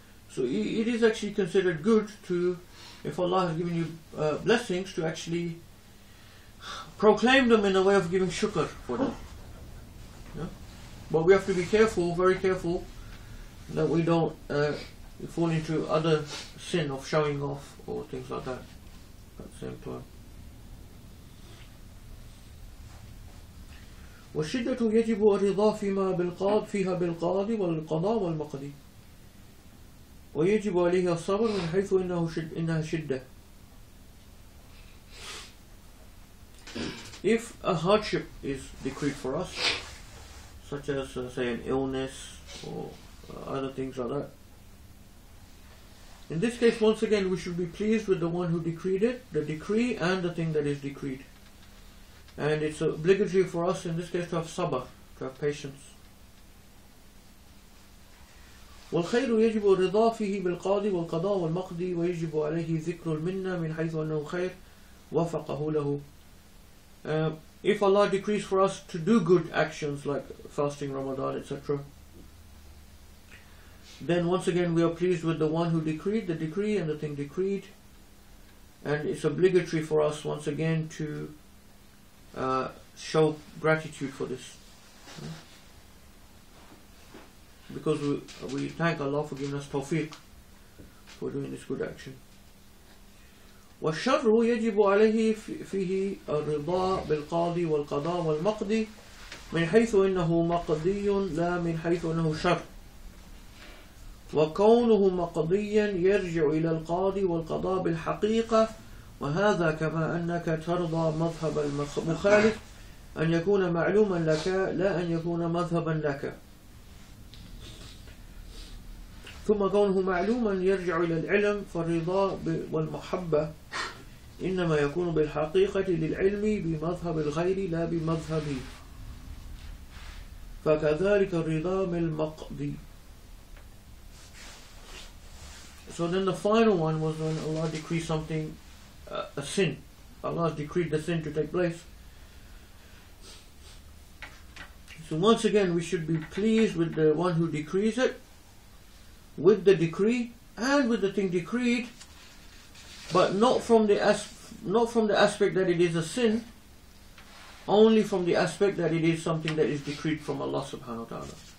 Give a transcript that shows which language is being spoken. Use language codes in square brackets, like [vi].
[en] So it is actually considered good to, if Allah has given you blessings, to actually proclaim them in a way of giving shukr for them. Yeah? But we have to be careful, very careful, that we don't fall into other sin of showing off or things like that at the same time. [ar] والشدة يجب الرضا فيها بالقاضي والقضاء والمقضي ويجب عليه الصبر من حيث إنها شدة. [en] If a hardship is decreed for us, such as say an illness or other things like that, in this case, once again, we should be pleased with the one who decreed it, the decree and the thing that is decreed. And it's obligatory for us in this case to have sabr, to have patience. [ar] والخير يجب الرضا فيه بالقاضي والقضاء والمقضي ويجب عليه ذكر المنة من حيث أنه خير وفقه له. [en] If Allah decrees for us to do good actions like fasting, Ramadan, etc., then once again we are pleased with the one who decreed the decree and the thing decreed, and it's obligatory for us once again to show gratitude for this, because we thank Allah for giving us tawfiq for doing this good action. [ar] والشر يجب عليه فيه الرضا بالقاضي والقضاء والمقضي من حيث إنه مقضي لا من حيث إنه شر، وكونه مقضيا يرجع إلى القاضي والقضاء بالحقيقة، وهذا كما أنك ترضى مذهب المخالف أن يكون معلوما لك لا أن يكون مذهبا لك. ثم كونه معلوما يرجع إلى العلم، فالرضا والمحبة إنما يكون بالحقيقة للعلم بمذهب الغير لا بمذهبه، فكذلك الرضا بالمقضي. [en] So then the final one was when Allah decreed something, a sin. Allah has decreed the sin to take place. So once again we should be pleased with the one who decrees it, with the decree and with the thing decreed, but not from the aspect that it is a sin, only from the aspect that it is something that is decreed from Allah subhanahu wa ta'ala.